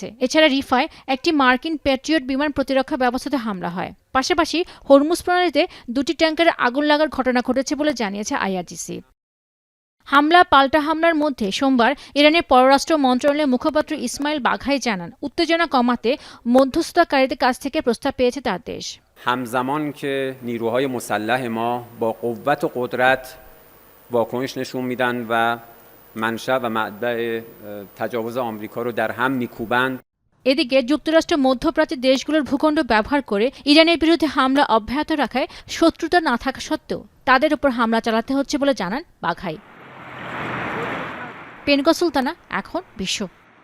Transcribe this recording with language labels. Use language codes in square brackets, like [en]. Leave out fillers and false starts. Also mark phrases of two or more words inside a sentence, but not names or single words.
[bn] এছাড়া রিফায় একটি মার্কিন প্যাট্রিয়ট বিমান প্রতিরক্ষা ব্যবস্থাতে হামলা হয়। পাশাপাশি হরমুজ প্রণালীতে ২টি ট্যাঙ্কারে আগুন লাগার ঘটনা ঘটেছে বলে জানিয়েছে আইআরজিসি। হামলা পাল্টা হামলার মধ্যে সোমবার ইরানের পররাষ্ট্র মন্ত্রণালয়ের মুখপাত্র ইসমাইল বাঘাই জানান, উত্তেজনা কমাতে মধ্যস্থতাকারীদের কাছ থেকে প্রস্তাব পেয়েছে তার দেশ। [fa] همزمان که نیروهای مسلح ما با قوت و قدرت واکنش نشون میدن و منشأ و منبع تجاوز آمریکا رو در هم میکوبند. [bn] এদিকে যুক্তরাষ্ট্র মধ্যপ্রাচ্যের দেশগুলোর ভূখণ্ড ব্যবহার করে ইরানের বিরুদ্ধে হামলা অব্যাহত রাখায় শত্রুতা না থাকা সত্ত্বেও তাদের উপর হামলা চালাতে হচ্ছে বলে জানান বাঘাই। পেনকা সুলতানা, এখন বিশ্ব।